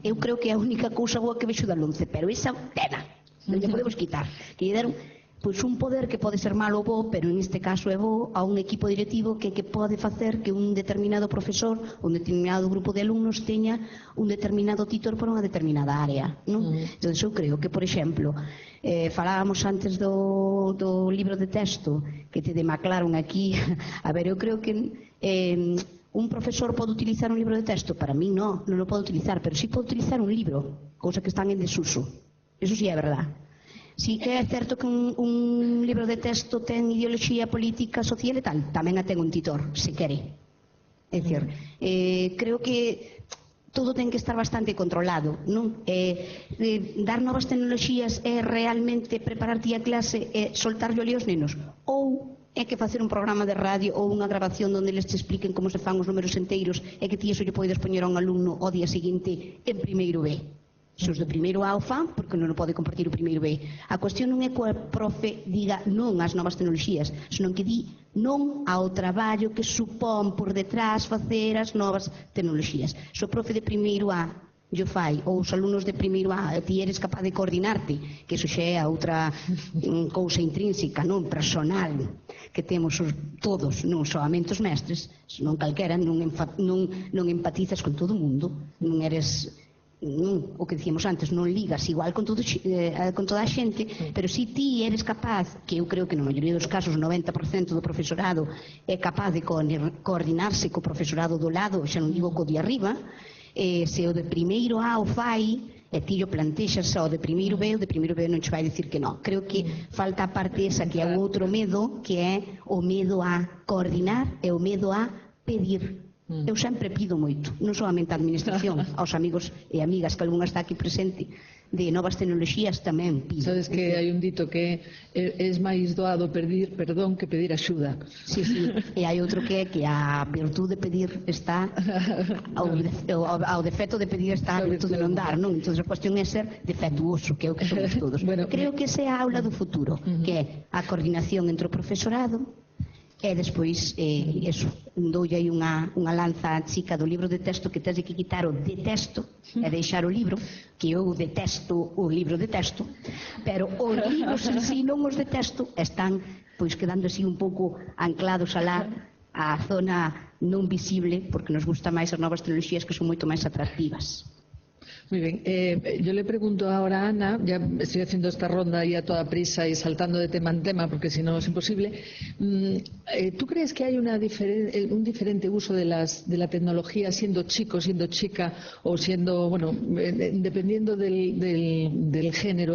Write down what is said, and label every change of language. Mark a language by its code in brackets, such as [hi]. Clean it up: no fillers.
[gl] Eu creo que é a única cousa boa que vexo da LOMCE, pero esa tena non lle podemos quitar, que lle deron pois un poder que pode ser malo ou bo, pero neste caso é bo a un equipo directivo que pode facer que un determinado profesor ou un determinado grupo de alumnos teña un determinado titor por unha determinada área, non? Entón, eu creo que, por exemplo, falábamos antes do libro de texto que te demaclaron aquí. A ver, eu creo que un profesor pode utilizar un libro de texto, para mí non o pode utilizar, pero sí pode utilizar un libro, cousa que están en desuso. Eso sí é verdad. Si que é certo que un libro de texto ten ideoloxía política, social e tal, tamén a ten un titor, se quere. É dicir, creo que todo ten que estar bastante controlado, non? Dar novas tecnoloxías é realmente prepararte a clase e soltarlle aos nenos? Ou é que facer un programa de radio ou unha grabación onde eles te expliquen como se fan os números enteiros e que ti iso lle podes poñer a un alumno ao día seguinte en primeiro B? Se os de primeiro A o fan, porque non o pode compartir o primeiro B. A cuestión non é que o profe diga non ás novas tecnoloxías, senón que di non ao traballo que supón por detrás facer as novas tecnoloxías. Se o profe de primeiro A yo fai, ou os alumnos de primeiro A, ti eres capaz de coordinarte, que iso xa é a outra cousa intrínseca, non personal, que temos todos, non soamente os mestres, senón calquera, non empatizas con todo o mundo, non eres... o que dicíamos antes, non ligas igual con toda a xente, pero si ti eres capaz, que eu creo que na maioría dos casos 90% do profesorado é capaz de coordinarse co profesorado do lado, xa non digo co de arriba, se o de primeiro A o fai e ti o plantexas ao de primeiro B, o de primeiro B non te vai dicir que non. Creo que falta a parte esa que é o outro medo, que é o medo a coordinar e o medo a pedir. Eu sempre pido moito, non solamente a administración, aos amigos e amigas que algunha está aquí presente de novas tecnoloxías tamén pido. Sabes que hai un dito que é máis doado pedir perdón que pedir axuda. Sí, e hai outro que é que a virtude de pedir está ao defecto de pedir está a virtude de non dar, non? Entón a cuestión é ser defectuoso, que é o que somos todos. Creo que esa é a aula do futuro, que é a coordinación entre o profesorado E despois, doulle aí unha lanza chica do libro de texto, que tens que quitar o de texto e deixar o libro, que eu detesto o libro de texto, pero os libros en si, non os de texto, están pois quedando así un pouco anclados alá a zona non visible, porque nos gusta máis as novas tecnoloxías, que son moito máis atractivas. [es] Muy bien. Yo le pregunto ahora a Ana, ya estoy haciendo esta ronda y a toda prisa y saltando de tema en tema, porque si no es imposible. ¿Tú crees que hay un diferente uso de la tecnología siendo chico, siendo chica o siendo, bueno, dependiendo del género?